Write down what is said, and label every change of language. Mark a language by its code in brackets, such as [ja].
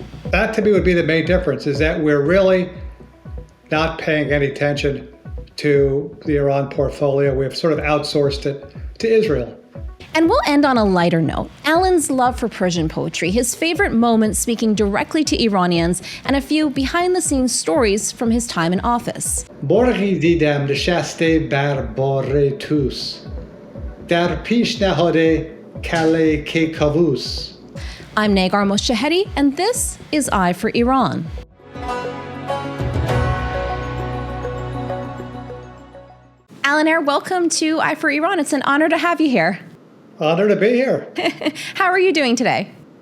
[en] That to me would be the main difference, is that we're really not paying any attention to the Iran portfolio. We've sort of outsourced it to Israel. And we'll end on a lighter note. Alan's love for Persian poetry, his favorite moments speaking directly to Iranians, and a few behind-the-scenes stories from his time in office. [fa] مرغی دیدم نشسته بر باره توس در پیش نهاده کله کیکاووس. [en] I'm Nagar Moshehedi, and this is Eye for Iran. Eyre, welcome to Eye for Iran. It's an honor to have you here. Honor to be here. How are you doing today?